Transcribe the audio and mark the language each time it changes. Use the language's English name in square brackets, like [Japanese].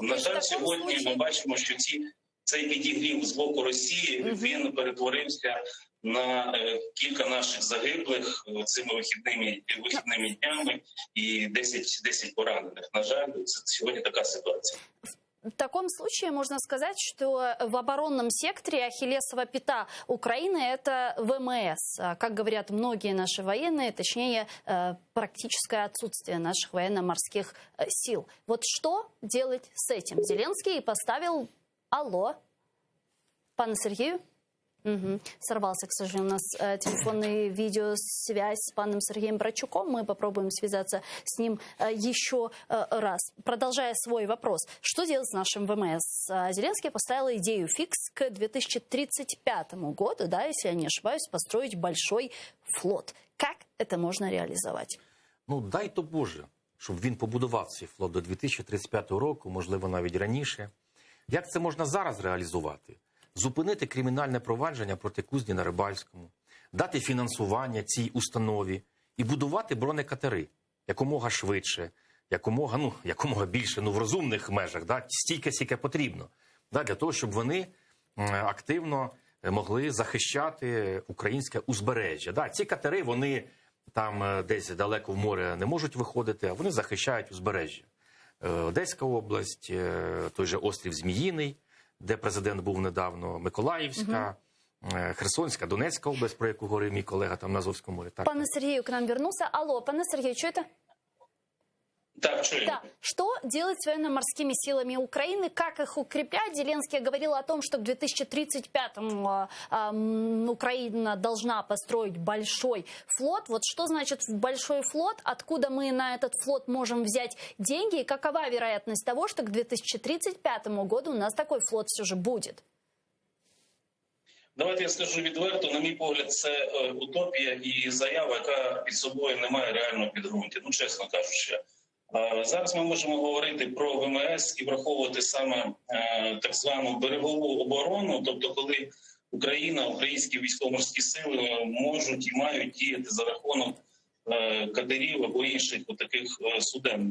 [Ukrainian] На жаль, сьогодні ми бачимо, що цей підігрів з боку Росії, він перетворився на кілька наших загиблих цими вихідними днями і 10 поранених. На жаль, це сьогодні така ситуація. [Russian] В таком случае можно сказать, что в оборонном секторе ахиллесова пята Украины – это ВМС. Как говорят многие наши военные, точнее, практическое отсутствие наших военно-морских сил. Вот что делать с этим? Зеленский поставил «Алло». Пане Сергею? Угу. Сорвался, к сожалению, у нас телефонная видеосвязь с паном Сергеем Братчуком. Мы попробуем связаться с ним еще раз. Продолжая свой вопрос. Что делать с нашим ВМС? Зеленский поставил идею фикс к 2035 году, да, если я не ошибаюсь, построить большой флот. Как это можно реализовать? [Ukrainian] Ну, дай то Боже, щоб він побудував цей флот до 2035 року, можливо, навіть раніше. Як це можна зараз реалізувати? Зупинити кримінальне провадження проти Кузні на Рибальському, дати фінансування цій установі і будувати бронекатери якомога швидше, якомога більше, в розумних межах, стільки, скільки потрібно, для того, щоб вони активно могли захищати українське узбережжя. Ці катери, вони там десь далеко в море не можуть виходити, а вони захищають узбережжя. Одеська область, той же острів Зміїний, де президент був недавно, Миколаївська, Херсонська, Донецька область, про яку говорив мій колега там на Азовському морі. Так. [Russian] Пане Сергею к нам вернулся. Алло, пане Сергею, что это? [Ukrainian] Так, чую. [Russian] Да. Что делать с военно-морскими силами Украины? Как их укреплять? Зеленский говорил о том, что к 2035-му Украина должна построить большой флот. Вот что значит большой флот? Откуда мы на этот флот можем взять деньги? И какова вероятность того, что к 2035 году у нас такой флот все же будет? [Ukrainian] Давайте я скажу відверто, на мій погляд, це утопія і заява, яка під собою не має реального підґрунтя, ну чесно кажучи. Зараз ми можемо говорити про ВМС і враховувати саме так звану берегову оборону, тобто коли Україна, українські військово-морські сили можуть і мають діяти за рахунок катерів або інших таких суден.